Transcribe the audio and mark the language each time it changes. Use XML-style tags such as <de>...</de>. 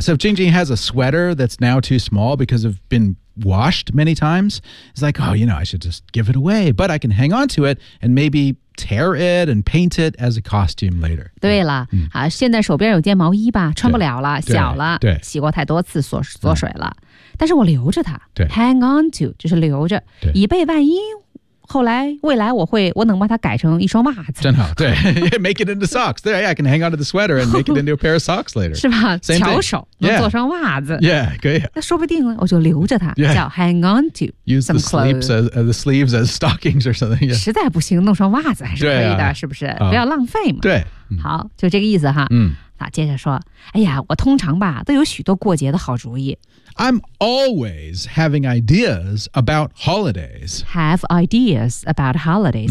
<en>So if Jing Jing has a sweater that's now too small because of been washed many times, it's like, oh, you know, I should just give it away. But I can hang on to it and maybe... tear it and paint it as a costume later.</en> <zh>对了、</zh> <en>yeah.</en> <zh>啊、现在手边有件毛衣吧穿不了了小了对洗过太多次缩水了、嗯、但是我留着它对</zh> <en>hang on to,</en> <zh>就是留着对以备万一后来未来我能把它改成一双袜子真好对</zh> <en>make it into socks. There, yeah, I can hang on to the sweater and make it into a pair of socks later.</en> <zh>是吧</zh> <en>Same</en> <zh>巧手、</zh> <en>yeah.</en> <zh>能做双袜子</zh> <en>Yeah, 可以</en> <zh>那说不定我就留着它、</zh> <en>yeah. 叫 hang on to Use some clothes. Use the sleeves as stockings or something.、Yeah.</en> <zh>实在不行弄双袜子还是可以的、啊、是不是、不要浪费嘛。对。好就这个意思哈。嗯、啊。接着说哎呀我通常吧都有许多过节的好主意。</zh> <en>I'm always having ideas about holidays. Have ideas about holidays.、</en>